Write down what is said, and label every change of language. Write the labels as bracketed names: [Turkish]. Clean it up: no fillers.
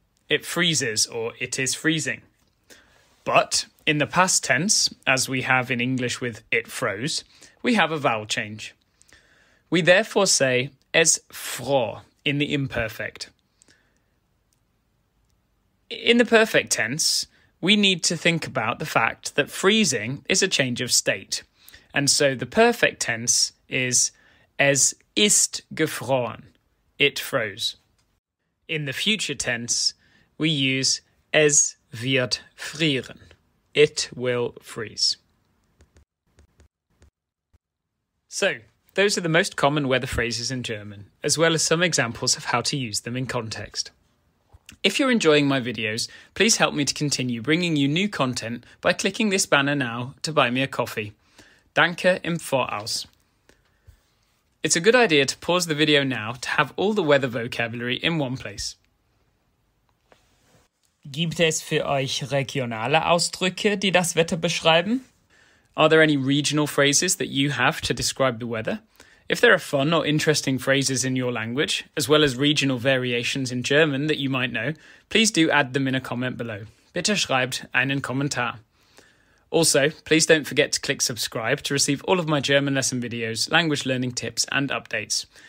[English] It freezes, or it is freezing. But in the past tense, as we have in English with it froze, we have a vowel change. We therefore say [German] es fror [English] in the imperfect. In the perfect tense, we need to think about the fact that freezing is a change of state. And so the perfect tense is [German] es ist gefroren. [English] It froze. In the future tense, we use [German] es wird frieren. [English] It will freeze. So, those are the most common weather phrases in German, as well as some examples of how to use them in context. If you're enjoying my videos, please help me to continue bringing you new content by clicking this banner now to buy me a coffee. [German] Danke im Voraus. [English] It's a good idea to pause the video now to have all the weather vocabulary in one place. [German] Gibt es für euch regionale Ausdrücke, die das Wetter beschreiben? [English] Are there any regional phrases that you have to describe the weather? If there are fun or interesting phrases in your language, as well as regional variations in German that you might know, please do add them in a comment below. [German] Bitte schreibt einen Kommentar. [English] Also, please don't forget to click subscribe to receive all of my German lesson videos, language learning tips and updates.